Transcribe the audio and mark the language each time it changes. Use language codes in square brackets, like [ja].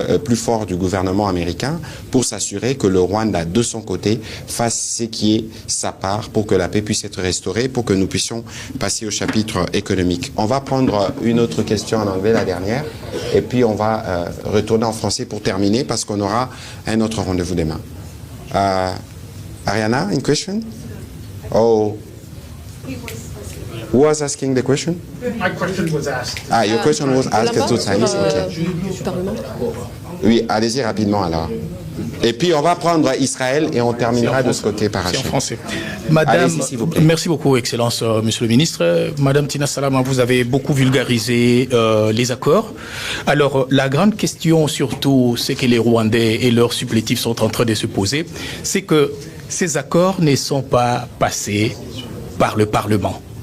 [fr] plus fort du gouvernement américain pour s'assurer que le Rwanda, de son côté, fasse ce qui est sa part pour que la paix puisse être restaurée, pour que nous puissions passer au chapitre économique. On va prendre une autre question en anglais, la dernière, et puis on va retourner en français pour terminer parce qu'on aura un autre rendez-vous demain. [en] Ariana, in question? Oh, who was asking the question? My question was asked. Ah, your question was asked two times. Okay. [fr] Oui, allez-y rapidement alors. Et puis on va prendre Israël et on terminera de ce côté par en français. Madame, merci beaucoup, Excellence, Monsieur le Ministre. Madame Tina Salama, vous avez beaucoup vulgarisé les accords. Alors, la grande question, surtout, c'est que les Rwandais et leurs supplétifs sont en train de se poser, c'est que ces accords ne sont pas passés par le Parlement.